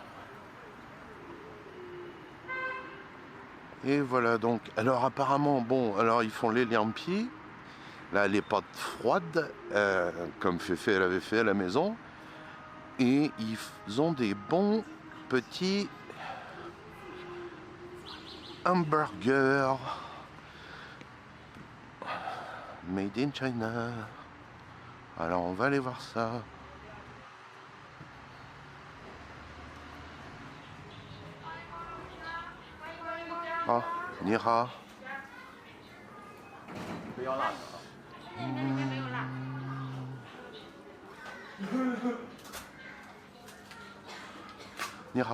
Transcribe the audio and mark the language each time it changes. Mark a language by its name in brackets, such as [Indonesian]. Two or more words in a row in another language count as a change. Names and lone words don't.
[French] Et voilà donc. Alors apparemment, bon, alors ils font les lampiers. Là, les pâtes froides, comme Féfé elle avait fait à la maison. Et ils ont des bons petits hamburgers [English] made in China. [French] Alors on va aller voir ça. Ah, Nira. Nira.